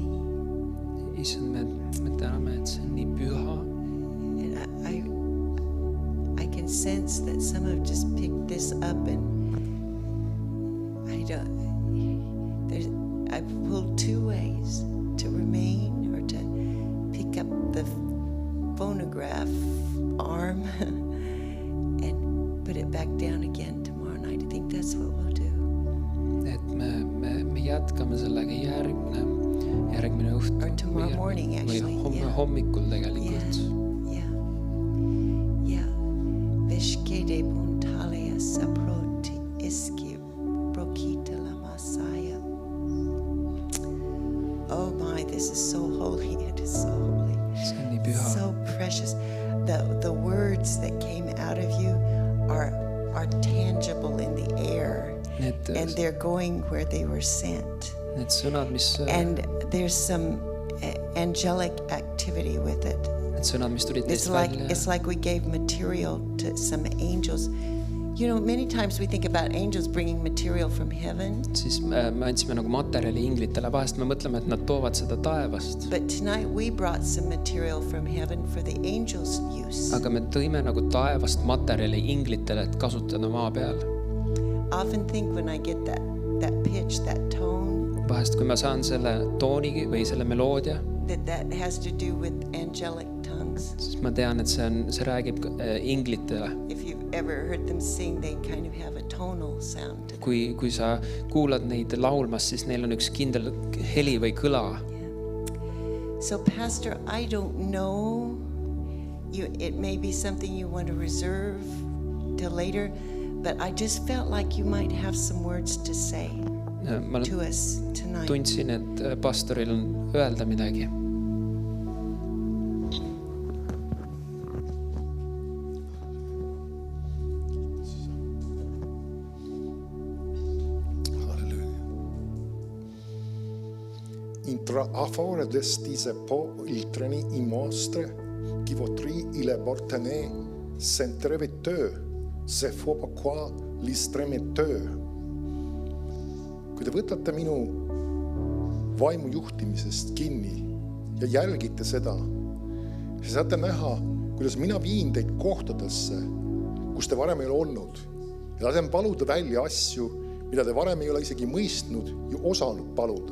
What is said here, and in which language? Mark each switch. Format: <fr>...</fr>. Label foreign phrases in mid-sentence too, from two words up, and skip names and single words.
<et>Issand, me täname, et see on nii püha.</et> <en>And I can sense that some have just picked this up, and I've pulled two ways: to remain or to pick up the phonograph arm and put it back down again tomorrow night. I think that's what we'll do.</en> <et>Et me jätkame sellega järgmine õhtu.</et> <en>Or tomorrow morning, actually,</en> <et>Või</et> <en>yeah.</en> <et>hommikul tegelikult.</et> <en>Yeah. Veshkede puntalia saproti iski brokita la masaya. Oh my, this is so holy. It is so holy.</en> <et>See on nii püha.</et> <en>So precious. The words that came out of you are tangible in the air, and they're going where they were sent.</en> <et>Need sõnad, mis</et> <en>And there's some angelic activity with it.</en> <et>tulid</et> <en>It's</en> <et>teist</et> <en>like</en> <et>välja.</et> <en>we gave material to some angels. You know, many times we think about angels bringing material from heaven,</en> <et>Siis me andsime nagu materjali inglitele. Vahest me mõtleme, et nad toovad seda taevast.</et> <en>but tonight we brought some material from heaven for the angels' use.</en> <et>Aga me tõime nagu taevast materjali inglitele, et kasutada maa peal.</et> <en>I often think when I get that pitch, that tone,</en> <et>Vahest, kui ma saan selle tooni või selle meloodia,</et> <en>that has to do with angelic tongues.</en> <et>siis ma tean, et see räägib inglitele.</et> <en>If you've ever heard them sing, they kind of have a tonal sound to them.</en> <et>Kui sa kuulad neid laulmas, siis neil on üks kindel heli või kõla.</et> <en>So, Pastor, I don't know. It may be something you want to reserve till later, but I just felt like you might have some words to say</en> <et>Ma</et> <en>to us tonight.</en> <et>tundsin, et pastoril on öelda midagi. À fora destise po il treni in mostre, qui votri il portene s'entreve te, se faut pas quoi l'istremeteux. Kui te võtate minu vaimu juhtimisest kinni ja jälgite seda, siis saate näha, kuidas mina viin teid kohtadesse, kus te varem ei ole olnud. Ja lasen paluda välja asju, mida te varem ei ole isegi mõistnud ja osanud paluda.</et>